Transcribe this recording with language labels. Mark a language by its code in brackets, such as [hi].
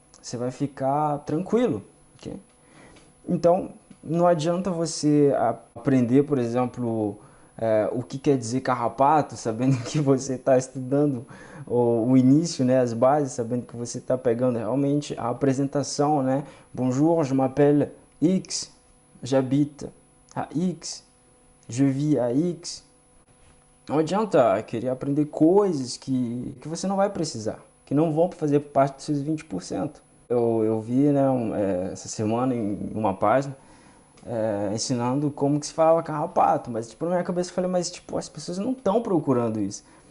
[pt] Você vai ficar tranquilo, ok? Então, não adianta você aprender, por exemplo, o que quer dizer carrapato, sabendo que você está estudando o início, né, as bases, sabendo que você está pegando realmente a apresentação, né? [fr] Bonjour, je m'appelle X, j'habite à X, je vis à X. [pt] Não adianta querer aprender coisas que você não vai precisar, que não vão fazer parte dos seus 20%. Eu vi, né, essa semana em uma página ensinando como que se falava carrapato, mas tipo, na minha cabeça eu falei, mas tipo, as pessoas não estão procurando isso.